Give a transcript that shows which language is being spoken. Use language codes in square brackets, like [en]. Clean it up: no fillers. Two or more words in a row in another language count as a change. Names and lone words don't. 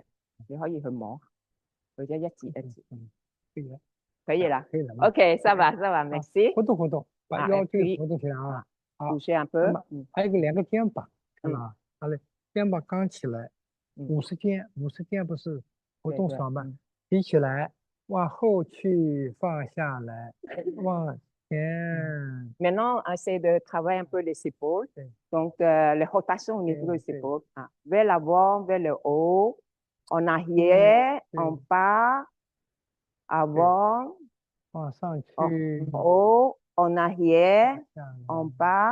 [zh] 你可以去摸，或者一字一字。可以啦。 [fr] OK，ça va，merci。 [zh] 活动，把腰椎活动起来啊。 [fr] bouger un peu。 [zh] 还有两个肩膀，好嘞，肩膀刚起来，50肩不是活动爽吗？提起来，往后去，放下来，往前。 [fr] Maintenant, essaie de travailler un peu les épaules. Donc, les rotations au niveau des épaules. Vers l'avant, vers le haut, en arrière, en bas, avant, en haut, en arrière, en bas.